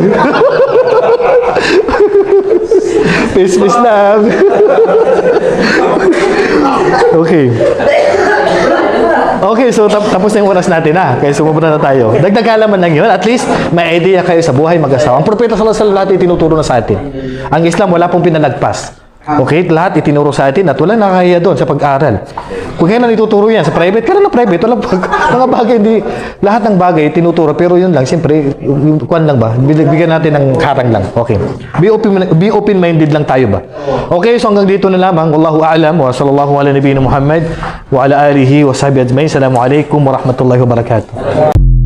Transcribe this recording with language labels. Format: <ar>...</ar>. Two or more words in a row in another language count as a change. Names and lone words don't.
<tl>Face lang. Okay. Okay, so tapos na yung oras natin na. Kaya sumubra na tayo. Dagdag kalaman lang yun.</tl> <en>At least,</en> <tl>may idea kayo sa buhay mag-asawa. Ang propeta</tl> <ar>صلى الله عليه وسلم</ar> <tl>lahat itinuturo na sa atin. Ang Islam, wala pong pinalagpas. Okay, lahat itinuro sa atin at walang nakakahiya doon sa pag-aral. Kung kailan ituturo yan, sa private, kailan na private, walang mga bagay, hindi, lahat ng bagay tinuturo, pero yun lang, siyempre, yung kwan lang ba, bigyan natin ng harang lang. Okay.</tl> <en>Be open-minded</en> <tl>lang tayo ba? Okay, so hanggang dito na lamang.</tl> <ar>والله أعلم وصلى الله على نبينا محمد وعلى آله وصحبه أجمعين. السلام عليكم ورحمة الله وبركاته.</ar>